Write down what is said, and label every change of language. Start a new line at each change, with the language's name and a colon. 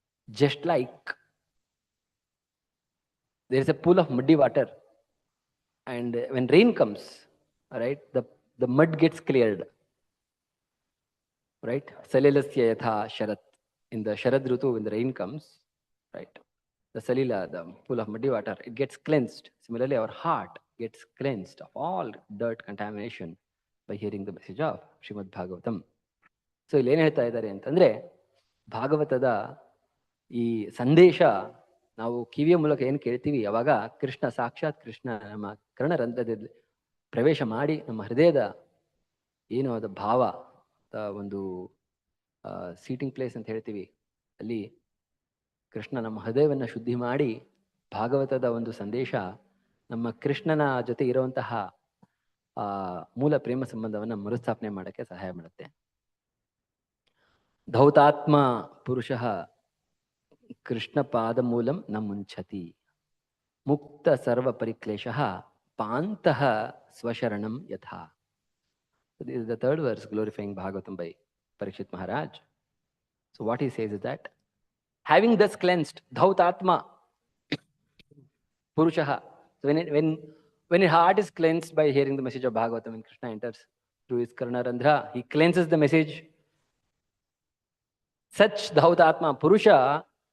English: Just like there is a pool of muddy water, and when rain comes, right, the mud gets cleared, right?
Sanskrit: Salilasya yatha sharat.
English: In the Sharad Rutu, when the rain comes, right, the salila, the pool of muddy water, it gets cleansed. Similarly, our heart gets cleansed of all dirt, contamination by hearing the message of Srimad Bhagavatam.
Kannada: So ಇಲ್ಲಿ ಏನು ಹೇಳ್ತಾ ಇದ್ದಾರೆ ಅಂತಂದ್ರೆ, ಭಾಗವತದ ಈ ಸಂದೇಶ ನಾವು ಕಿವಿಯ ಮೂಲಕ ಏನು ಕೇಳ್ತೀವಿ, ಅವಾಗ ಕೃಷ್ಣ, ಸಾಕ್ಷಾತ್ ಕೃಷ್ಣ ನಮ್ಮ ಕರ್ಣರಂಧ್ರದಲ್ಲಿ ಪ್ರವೇಶ ಮಾಡಿ ನಮ್ಮ ಹೃದಯದ ಏನು ಅದ ಭಾವ, ಒಂದು ಸೀಟಿಂಗ್ ಪ್ಲೇಸ್ ಅಂತ ಹೇಳ್ತೀವಿ, ಅಲ್ಲಿ ಕೃಷ್ಣ ನಮ್ಮ ಹೃದಯವನ್ನು ಶುದ್ಧಿ ಮಾಡಿ ಭಾಗವತದ ಒಂದು ಸಂದೇಶ ನಮ್ಮ ಕೃಷ್ಣನ ಜೊತೆ ಇರುವಂತಹ ಮೂಲ ಪ್ರೇಮ ಸಂಬಂಧವನ್ನು ಮರುಸ್ಥಾಪನೆ ಮಾಡೋಕ್ಕೆ ಸಹಾಯ ಮಾಡುತ್ತೆ.
Sanskrit: ಧೌತಾತ್ಮ ಪುರುಷ ಕೃಷ್ಣ ಪಾದ ಮೂಲಂ ನ ಮುಂಚತಿ ಮುಕ್ತ ಸರ್ವ ಪರಿಕ್ಲೇಶ ಪಾಂತಃ ಸ್ವಶರಣಂ ಯಥಾ.
English: This is the third verse glorifying Bhagavatam by Parikshit Maharaj. So what he says is that having thus cleansed dhautatma purushaha, so when his heart is cleansed by hearing the message of Bhagavatam, when Krishna enters through his karnarandhra, he cleanses the message. Such dhautatma purusha,